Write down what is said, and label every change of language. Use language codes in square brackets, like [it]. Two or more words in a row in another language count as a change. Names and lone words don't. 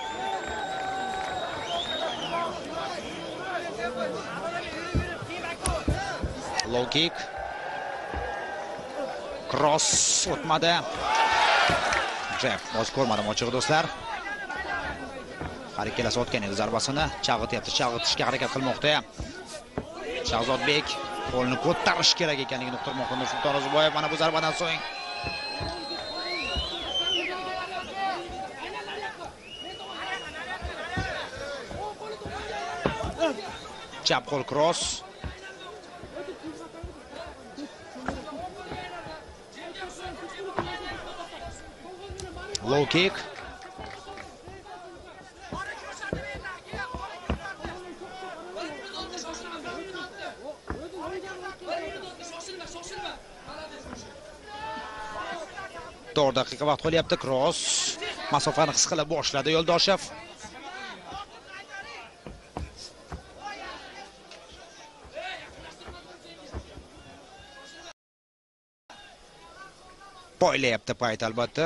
[en] Low kick. [uz] Cross o'tmadi. Jab boz ko'rmadim ochig'i do'stlar. Har ikkalasi o'tgan edi zarbasini. Chag'itishga harakat qilmoqda. Shahzodbek qo'lni ko'tarish kerak ekanligini uqtirmoqda Nursulton Ro'ziboyev mana bu zarbadan so'ng. Chap qo'l cross. [en] Low kick. [uz] To'rt daqiqa vaqt qolyapti. Cross. Masofani his qila boshladi Yo'ldoshev. Poylayapti payt albatta.